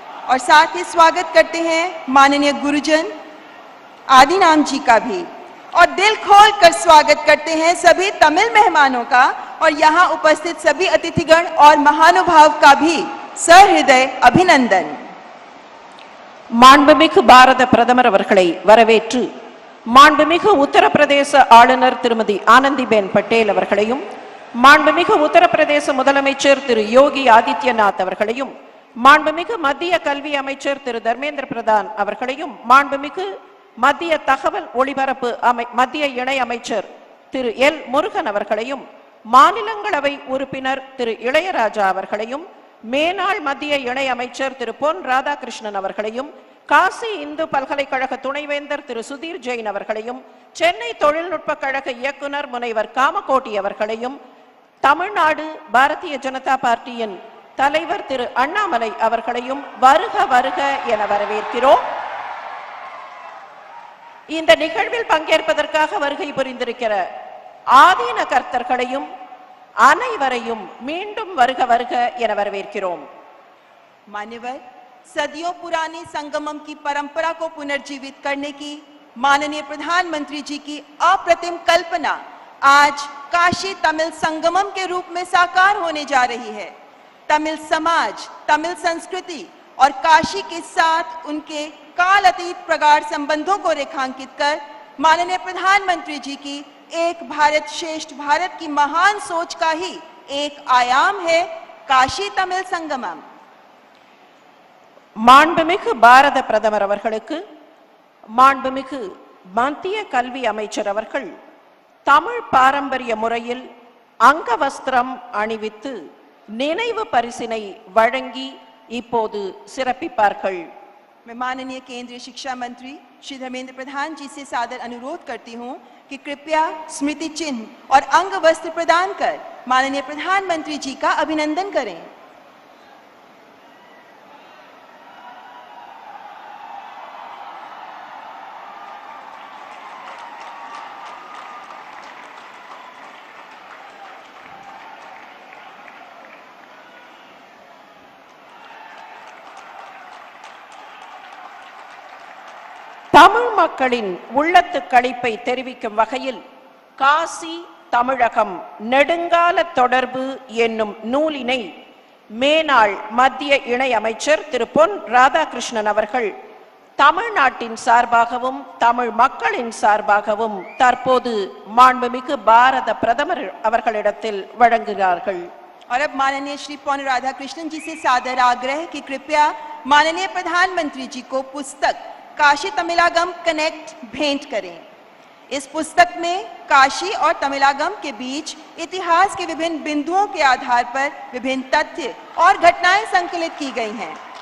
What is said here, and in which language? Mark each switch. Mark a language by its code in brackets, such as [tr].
[hi] और साथ ही स्वागत करते हैं माननीय गुरुजन आदिनाम जी का भी, और दिल खोल कर स्वागत करते हैं सभी तमिल मेहमानों का और यहाँ उपस्थित सभी अतिथिगण और महानुभाव का भी सहृदय अभिनंदन। [ta] மாண்புமிகு பாரத பிரதமர் அவர்களை வரவேற்று மாண்புமிகு உத்தரப்பிரதேச ஆளுநர் திருமதி ஆனந்திபேன் பட்டேல் அவர்களையும், மாண்புமிகு உத்தரப்பிரதேச முதலமைச்சர் திரு யோகி ஆதித்யநாத் அவர்களையும், மாண்புமிகு மத்திய கல்வி அமைச்சர் திரு தர்மேந்திர பிரதான் அவர்களையும், மாண்புமிகு மத்திய தகவல் ஒளிபரப்பு மத்திய இணை அமைச்சர் திரு எல் முருகன் அவர்களையும், மாநிலங்களவை உறுப்பினர் திரு இளையராஜா அவர்களையும், மேனாள் மத்திய இணை அமைச்சர் திரு பொன் ராதாகிருஷ்ணன் அவர்களையும், காசி இந்து பல்கலைக்கழக துணைவேந்தர் திரு சுதீர் ஜெயின் அவர்களையும், சென்னை தொழில்நுட்ப கழக இயக்குனர் முனைவர் காமகோட்டி அவர்களையும், தமிழ்நாடு பாரதிய ஜனதா பார்ட்டியின் தலைவர் திரு அண்ணாமலை அவர்களையும் வருக வருக என வரவேற்கிறோம். இந்த நிகழ்வில் பங்கேற்பதற்காக வருகை புரிந்திருக்கிற ஆதீன கர்த்தர்களையும் அனைவரையும் மீண்டும் வருக வருக என வரவேற்கிறோம். [hi] मान्यवर, सदियों पुरानी संगमम की परंपरा को पुनर्जीवित करने की माननीय प्रधानमंत्री जी की अप्रतिम कल्पना आज काशी तमिल संगमम के रूप में साकार होने जा रही है। तमिल समाज, तमिल संस्कृति और काशी के साथ उनके काल अतीत प्रगाढ़ संबंधों को रेखांकित कर माननीय प्रधानमंत्री जी की एक भारत श्रेष्ठ भारत की महान सोच का ही एक आयाम है काशी तमिल संगमम। [ta] மாண்புமிகு பாரத பிரதமர் அவர்களுக்கு மாண்புமிகு மத்திய கல்வி அமைச்சர் அவர்கள் தமிழ் பாரம்பரிய முறையில் அங்கவஸ்திரம் அணிவித்து நினைவு பரிசினை வழங்கி இப்போது சிறப்பிப்பார்கள். [hi] मैं माननीय केंद्रीय शिक्षा मंत्री श्री धर्मेंद्र प्रधान जी से सादर अनुरोध करती हूं कि कृपया स्मृति चिन्ह और अंग वस्त्र प्रदान कर माननीय प्रधानमंत्री जी का अभिनंदन करें। [ta] தமிழ் மக்களின் உள்ளத்து களிப்பை தெரிவிக்கும் வகையில் காசி தமிழகம் நெடுங்கால தொடர்பு என்னும் நூலினை மேனாள் மத்திய இணை அமைச்சர் திரு பொன் ராதாகிருஷ்ணன் அவர்கள் தமிழ்நாட்டின் சார்பாகவும் தமிழ் மக்களின் சார்பாகவும் தற்போது மாண்புமிகு பாரத பிரதமர் அவர்களிடத்தில் வழங்குகிறார்கள். [hi] और अब माननीय श्री पौन राधाकृष्णन जी से सादर आग्रह कि कृपया माननीय प्रधानमंत्री जी को पुस्तक काशी तमिलागम कनेक्ट भेंट करें। इस पुस्तक में काशी और तमिलागम के बीच इतिहास के विभिन्न बिंदुओं के आधार पर विभिन्न तथ्य और घटनाएं संकलित की गई हैं।